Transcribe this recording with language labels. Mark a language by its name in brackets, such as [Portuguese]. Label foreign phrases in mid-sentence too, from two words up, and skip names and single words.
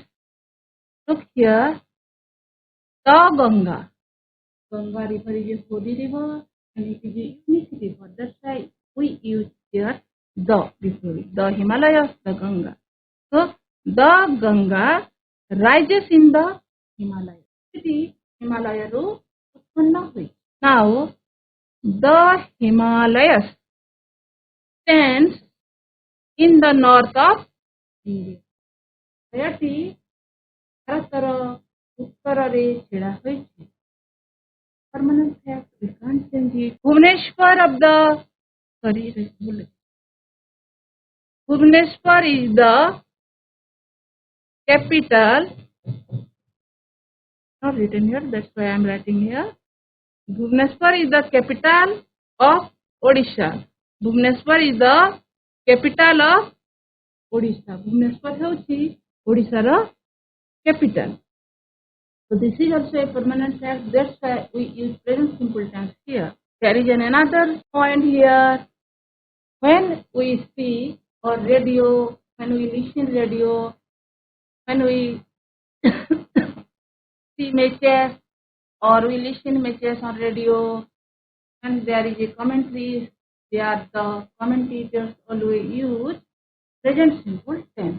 [English] Look here, the Ganga. Ganga river is a holy river and it is a unique river. That's why we use here the before it. The Himalayas, the Ganga. So the Ganga rises in the Himalayas. [Odia] ହିମାଳୟରୁ ଉତ୍ପନ୍ନ ହୁଏ। [English] Now, the Himalayas stands in the north of India. [Odia] ଏଠି ଭାରତର ଉତ୍ତରରେ ଛିଡ଼ା ହୋଇଛି। [English] Permanent fact, we can't change it. Bhubaneswar of the Bhubaneswar is the capital. Not written here, that's why I am writing here. Bhubaneswar is the capital of Odisha. Bhubaneswar is the capital of Odisha. [Odia] Bhubaneswar ହେଉଛି ଓଡ଼ିଶାର capital. [English] So this is also a permanent fact. That's why we use present simple tense here. There is another point here. When we see or radio, when we listen radio, when we see matches or we listen matches on radio, and there is a commentary, there the commentators always use present simple tense.